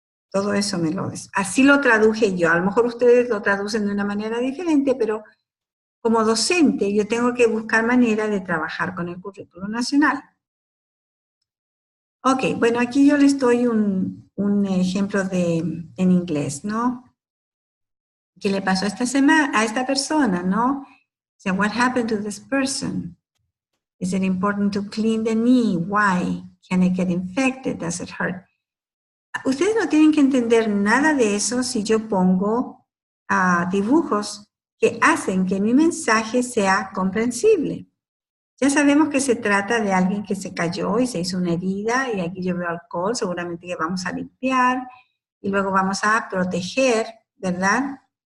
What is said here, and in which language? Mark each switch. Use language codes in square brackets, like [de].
[es] Todo eso así lo traduje yo. A lo mejor ustedes lo traducen de una manera diferente, pero como docente yo tengo que buscar manera de trabajar con el currículo nacional. Ok, bueno, aquí yo les doy un ejemplo en inglés, ¿no? ¿Qué le pasó a esta persona, no? [en] So, what happened to this person? Is it important to clean the knee? Why? Can it get infected? Does it hurt? [es] Ustedes no tienen que entender nada de eso si yo pongo dibujos que hacen que mi mensaje sea comprensible. Ya sabemos que se trata de alguien que se cayó y se hizo una herida, y aquí yo veo alcohol, seguramente que vamos a limpiar, y luego vamos a proteger, ¿verdad?